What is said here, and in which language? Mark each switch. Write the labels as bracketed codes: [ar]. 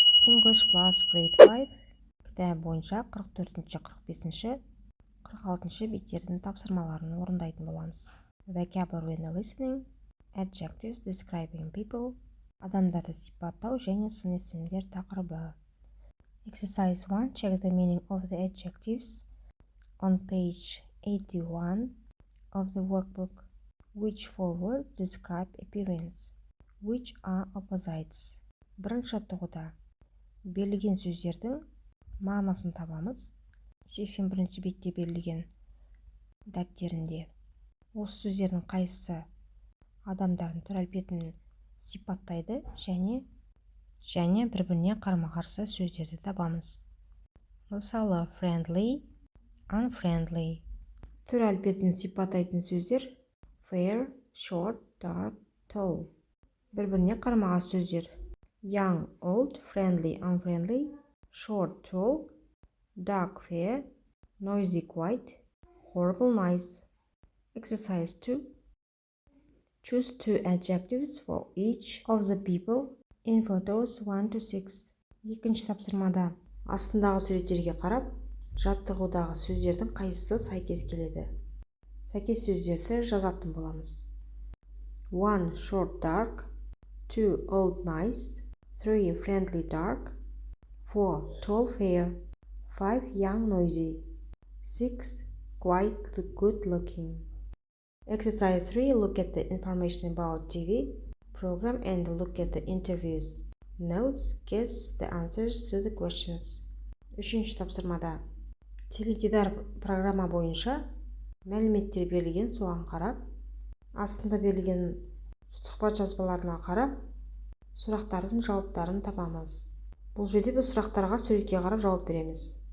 [kk] English Plus Grade 5 кітабы бойынша 44-ші, 45-ші, 46-ші беттердің тапсырмаларын орындайтын боламыз. [en] Vocabulary and listening, adjectives describing people, [kk] адамдарды сипаттау және сын есімдер тақырыбы. [en] Exercise 1. Check the meaning of the adjectives on page 81 of the workbook. Which four words describe appearance? Which are opposites? [kk] Бірінші тоғыда берілген сөздердің мағынасын табамыз. 81-ші бетте берілген дәптерінде. Осы сөздердің қайсысы адамдардың түр әлпетін сипаттайды және бір-біріне қарама-қарсы сөздерді табамыз. Мысалы, [en] friendly, unfriendly. [kk] Түр әлпетін сипаттайтын сөздер [en] fair, short, dark, tall. [kk] Bir-birine қарама-қарсы сөздер [en] young, old, friendly, unfriendly, short, tall, dark, fair, noisy, quiet, horrible, nice. Exercise 2. Choose two adjectives for each of the people in photos 1 to 6. [kk] Екінші тапсырмада астындағы суреттерге қарап, жаттығудағы сөздердің қайсысы сәйкес келеді. Сәйкес сөздерді жазатын боламыз. [en] 1. Short, dark. 2. Old, nice. 3. Friendly, dark. 4. Tall, fair. 5. Young, noisy. 6. Quiet, good looking. Exercise 3. Look at the information about TV program and look at the interviews. Notes, guess the answers to the questions. [kk] Үшінші тапсырмада теледидар программа бойынша мәліметтер берілген, соған қарап, астында берілген сұхбат жазбаларына қарап, сұрақтардың жауаптарын табамыз. Бұл жерде біз сұрақтарға суретке қарап жауап береміз.